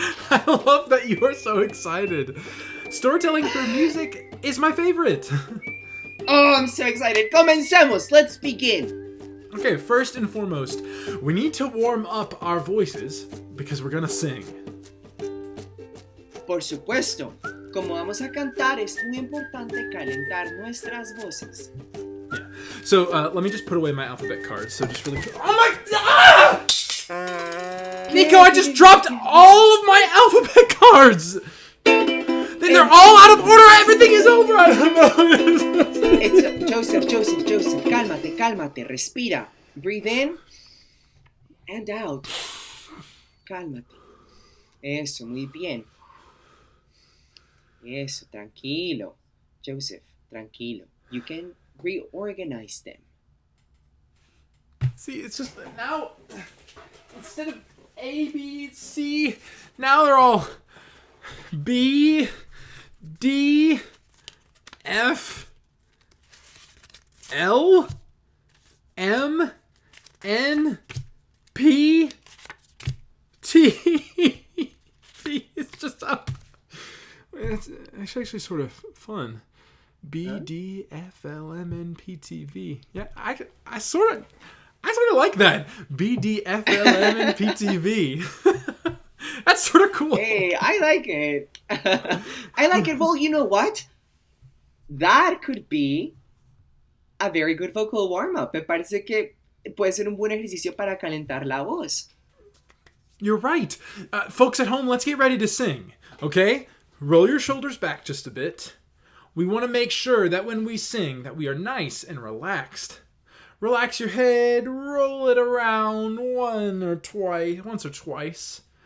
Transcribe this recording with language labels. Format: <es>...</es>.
<en>I love that you are so excited. Storytelling through music is my favorite. Oh, I'm so excited.</en> <es>Comencemos!</es> <en>Let's begin! Okay, first and foremost, we need to warm up our voices because we're gonna sing.</en> <es>Por supuesto, como vamos a cantar, es muy importante calentar nuestras voces.</es> <en>Yeah. So let me just put away my alphabet cards. So just really. Oh my! Ah! Nico, I just dropped all of my alphabet cards. Then they're all out of order. Everything is over. I don't know. It's Joseph.</en> <es>Cálmate. Respira.</es> <en>Breathe in and out.</en> <es>Cálmate. Eso, muy bien. Eso, tranquilo. Joseph, tranquilo.</es> <en>You can reorganize them. See, it's just now, instead of A, B, C, now they're all B, D, F, L, M, N, P, T, V. It's just, it's actually sort of fun. B, D, F, L, M, N, P, T, V. Yeah, I sort of like that. B, D, F, L, M, N, P, T, V. That's sort of cool. Hey, I like it. I like it. Well, you know what? That could be a very good vocal warm-up.</en> <es>Me parece que puede ser un buen ejercicio para calentar la voz.</es> <en>You're right. Folks at home, let's get ready to sing. Okay? Roll your shoulders back just a bit. We want to make sure that when we sing that we are nice and relaxed. Relax your head, roll it around once or twice.</en>